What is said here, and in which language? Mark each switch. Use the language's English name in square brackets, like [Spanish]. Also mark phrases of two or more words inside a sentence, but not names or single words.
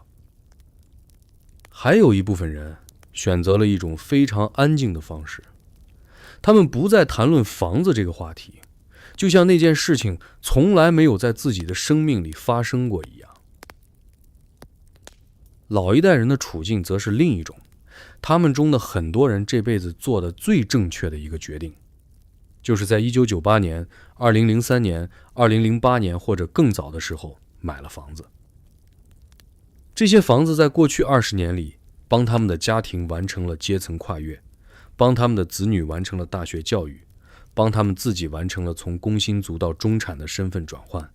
[Chinese] 還有一部分人選擇了一種非常安靜的方式，他們不再談論房子這個話題，就像那件事情從來沒有在自己的生命裡發生過一樣。老一代人的處境則是另一種，他們中的很多人這輩子做的最正確的一個決定，就是在1998年、2003年、2008年或者更早的時候買了房子。這些房子在过去20年裡，幫他們的家庭完成了階層跨越，幫他們的子女完成了大學教育，幫他們自己完成了從工薪族到中產的身份轉換。